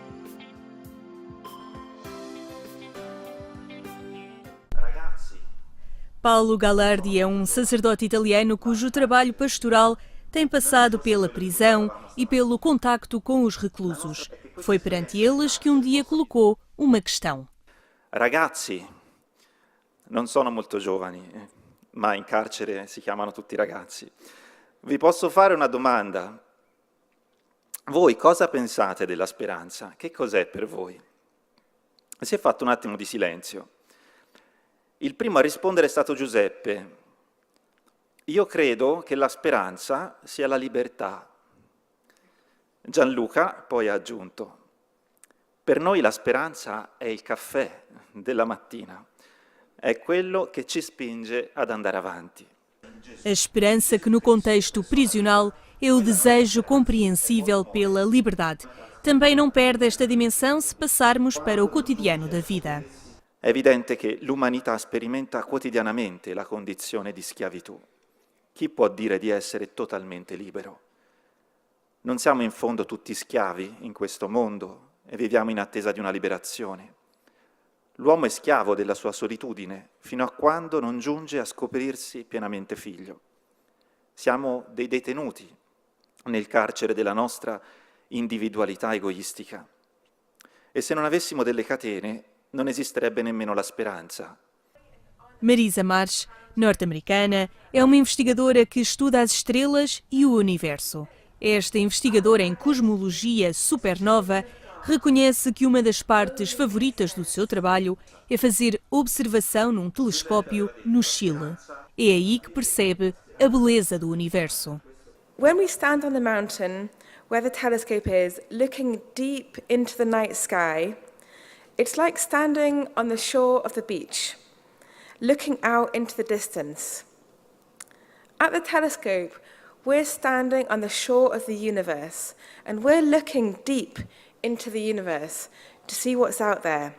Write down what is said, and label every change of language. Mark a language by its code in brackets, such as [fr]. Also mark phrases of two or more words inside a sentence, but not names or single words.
[pt] Paolo Gallardi é um sacerdote italiano cujo trabalho pastoral tem passado pela prisão e pelo contacto com os reclusos. Foi perante eles que um dia colocou uma questão. [it] Ragazzi, non sono molto giovani, ma in carcere si chiamano tutti ragazzi. Vi posso fare una domanda? Voi cosa pensate della speranza? Che cos'è per voi? Si è fatto un attimo di silenzio. Il primo a rispondere è stato Giuseppe. Io credo che la speranza sia la libertà. Gianluca poi ha aggiunto: per noi la speranza è il caffè della mattina. É quello que te spinge a andar avanti. [pt] A esperança que no contexto prisional é o desejo compreensível pela liberdade. Também não perde esta dimensão se passarmos para o cotidiano da vida. [it] È evidente che l'umanità sperimenta quotidianamente la condizione di schiavitù. Chi può dire di essere totalmente libero? Non siamo in fondo tutti schiavi in questo mondo e viviamo in attesa di una liberazione. L'uomo è schiavo della sua solitudine fino a quando non giunge a scoprirsi pienamente figlio. Siamo dei detenuti nel carcere della nostra individualità egoistica. E se non avessimo delle catene, non esisterebbe nemmeno la speranza. Marisa March, norte-americana, é uma investigadora que estuda as estrelas e o universo. Esta investigadora em cosmologia supernova reconhece que uma das partes favoritas do seu trabalho é fazer observação num telescópio no Chile. É aí que percebe a beleza do universo. [en] When we stand on the mountain where the telescope is, looking deep into the night sky, it's like standing on the shore of the beach, looking out into the distance. At the telescope, we're standing on the shore of the universe, and we're looking deep into the universe to see what's out there.